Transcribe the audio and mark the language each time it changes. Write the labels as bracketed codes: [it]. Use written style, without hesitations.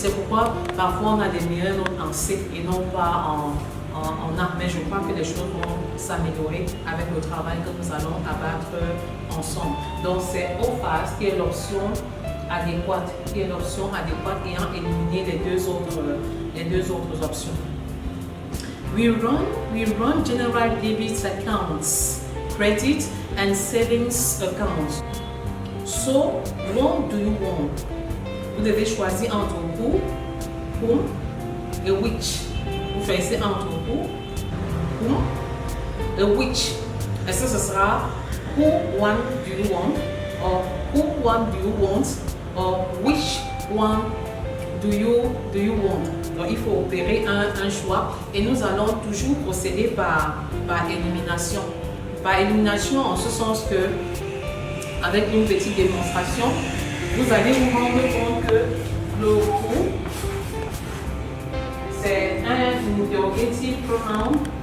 [fr] C'est pourquoi parfois on a des meilleures notes en C et non pas en A. Mais je crois que les choses vont s'améliorer avec le travail que nous allons abattre ensemble. Donc c'est offers qui est l'option adéquate, ayant éliminé les deux autres options. [en] We run general debit accounts, credit and savings accounts. So what do you want? [fr] Vous devez choisir entre whom et which. Vous choisissez entre whom et which. Est-ce que ce sera [en] who one do you want, or who one do you want, or which one do you want? [fr] Donc il faut opérer un choix et nous allons toujours procéder par élimination. Par élimination en ce sens que, avec une petite démonstration, vous allez vous rendre compte que le who, c'est un interrogative pronoun